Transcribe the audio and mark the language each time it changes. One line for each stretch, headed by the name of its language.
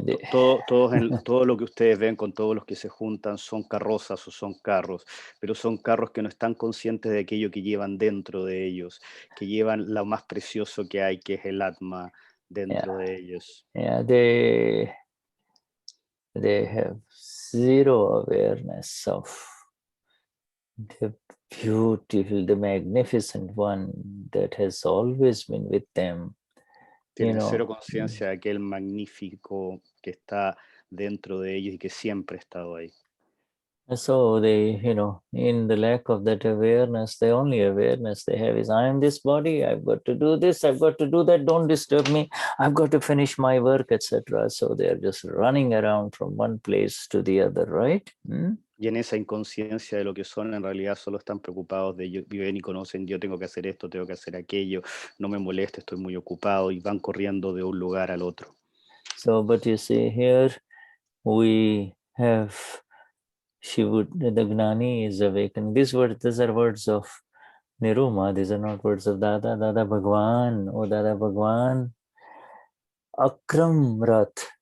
Spanish: Todo lo que ustedes ven con todos los que se juntan son carrozas o son carros, pero son carros que no están conscientes de aquello que llevan dentro de ellos, que llevan lo más precioso que hay, que es el Atma dentro de ellos.
English: Yeah, they have zero awareness of the beautiful, the magnificent one that has always been with them.
Spanish: Tienen cero conciencia de aquel magnífico que está dentro de ellos y que siempre ha estado ahí.
English: So they, in the lack of that awareness, the only awareness they have is, I am this body, I've got to do this, I've got to do that, don't disturb me, I've got to finish my work, etc. So they're just running around from one place to the other, right?
Spanish: Y en esa inconsciencia de lo que son, en realidad solo están preocupados viven y conocen, yo tengo que hacer esto, tengo que hacer aquello, no me moleste, estoy muy ocupado, y van corriendo de un lugar al otro.
English: So, but you see here, we have the Gnani is awakened. These are words of Niruma, these are not words of Dada. Dada Bhagwan, oh Dada Bhagwan. Akram Rath.